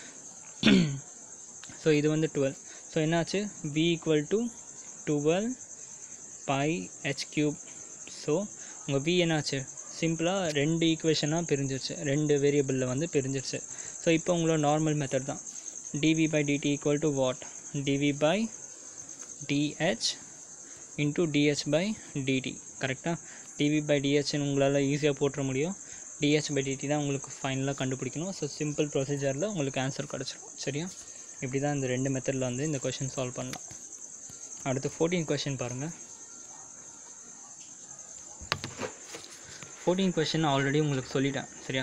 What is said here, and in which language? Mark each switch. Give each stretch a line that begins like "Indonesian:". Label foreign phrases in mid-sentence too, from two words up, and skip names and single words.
Tamil: ஸோ இது வந்து 12. ஸோ என்னாச்சு?
English: v = 12πh³.
Tamil: ஸோ உங்கள் v என்னாச்சு? சிம்பிளாக 2 ஈக்குவேஷனாக பிரிஞ்சிருச்சு, 2 வேரியபிளில் வந்து பிரிஞ்சிருச்சு. ஸோ இப்போ உங்களோட
English: normal method
Tamil: தான்.
English: dv/dt = what? dv/dh × dh/dt. கரெக்டாக?
Tamil: dv/dhன்னு உங்களால் ஈஸியாக போட்டுற முடியும். dh/dt தான் உங்களுக்கு ஃபைனலாக கண்டுபிடிக்கணும். ஸோ
English: simple procedure
Tamil: உங்களுக்கு ஆன்சர் கிடச்சிடும். சரியா? இப்படி தான் இந்த 2 மெத்தடில் வந்து இந்த
English: question solve
Tamil: பண்ணலாம். அடுத்து 14 கொஷின் பாருங்கள். 14 கொஷின் ஆல்ரெடி உங்களுக்கு சொல்லிட்டேன். சரியா?